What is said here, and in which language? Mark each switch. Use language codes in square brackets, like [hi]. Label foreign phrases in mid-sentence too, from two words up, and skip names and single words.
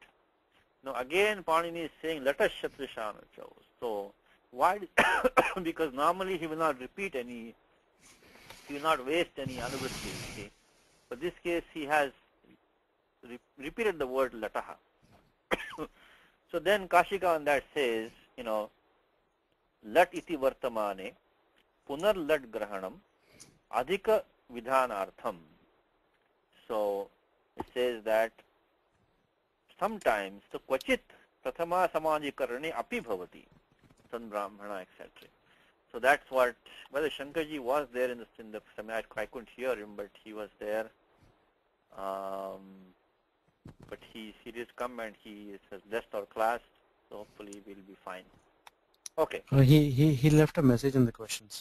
[en] Now again, Panini is saying [sa] लटः शतृशानचौ. [en] So why? Because normally he will not repeat any, he will not waste any anuvritti. Okay? But this case he has repeated the word lataha. So then Kashika on that says, [sa] लट् इति वर्तमाने पुनर् लट् ग्रहणम् अधिक विधानार्थम्. [en] So it says that sometimes the [sa] क्वचित् प्रथमा समानाधिकरणे अपि भवति सन् ब्राह्मणः, [en] etc. So that's what, whether Shankarji was there in the seminar, I couldn't hear him, but he was there. But he did come and he has left our class, so hopefully we'll be fine. Okay. He left a message in the questions.